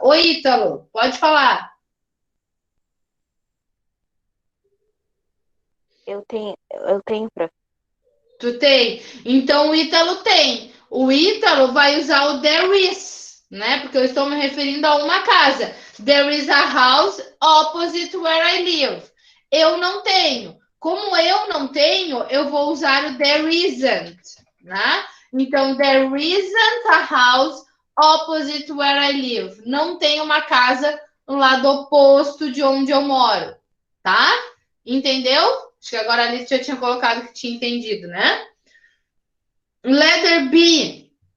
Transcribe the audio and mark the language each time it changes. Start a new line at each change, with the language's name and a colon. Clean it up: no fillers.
Portuguese: Oi, Ítalo, pode falar. Eu tenho, prof. Tu tem? Então, o Ítalo tem. O Ítalo vai usar o there is, né? Porque eu estou me referindo a uma casa.
English: There is a house opposite where I live.
Portuguese: Eu não tenho. Como eu não tenho, eu vou usar o there isn't, né?
English: Então, there isn't a house opposite where I live.
Portuguese: Não tem uma casa no lado oposto de onde eu moro, tá? Entendeu? Acho que agora a Alice já tinha colocado que tinha entendido, né? Letter B.